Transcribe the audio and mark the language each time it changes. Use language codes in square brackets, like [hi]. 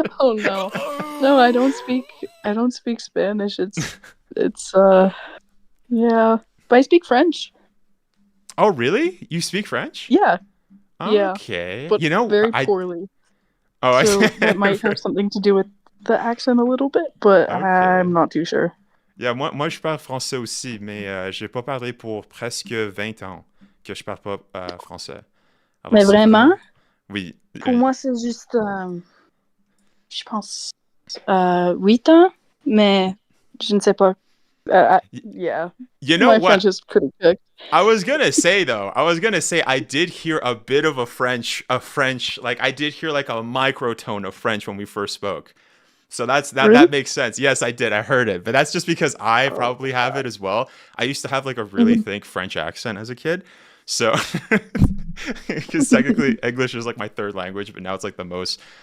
[en] Oh no, I don't speak Spanish. It's yeah, but I speak French. Oh really? You speak French? Yeah. Okay. Yeah, but you know, very poorly. Oh, so that might have something to do with the accent a little bit, but okay. I'm not too sure. [fr] Yeah, moi je parle français aussi, mais j'ai pas parlé pour presque 20 ans que je parle pas français. Alors, mais vraiment? Oui. Pour moi, c'est juste, je pense, 8 ans, mais je ne sais pas. [en] Yeah. You know my what? French is pretty good. I was gonna say I did hear a bit of a French, like I did hear like a microtone of French when we first spoke. So that makes sense. Yes, I did. I heard it. But that's just because I probably have it as well. I used to have like a really thick French accent as a kid. So, because technically English is like my 3rd language, but now it's like the most